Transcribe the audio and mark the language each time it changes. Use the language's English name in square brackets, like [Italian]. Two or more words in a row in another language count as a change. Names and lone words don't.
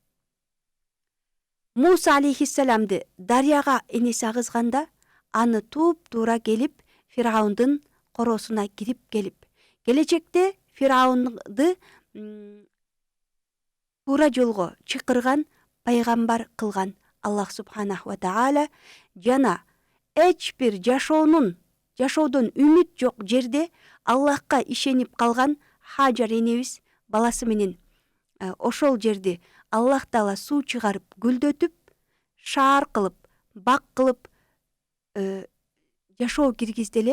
[Kyrgyz] Муса алейхиссаламды дарыяга энеси агызганда, аны туп-туура келип, Фираундун короосуна кирип келип, келечекте Фираунды туура жолго чакырган пайгамбар кылган Аллах [Arabic] سبحانه وتعالى [Kyrgyz] жана эч бир жашоодон үмүт жок жерде Аллахка ишенип калган Хаджар энебиз баласы менен ошол жерди Аллах Таала суу чыгарып, гүлдөтүп, шаар кылып, бак кылып жашоо киргизди эле.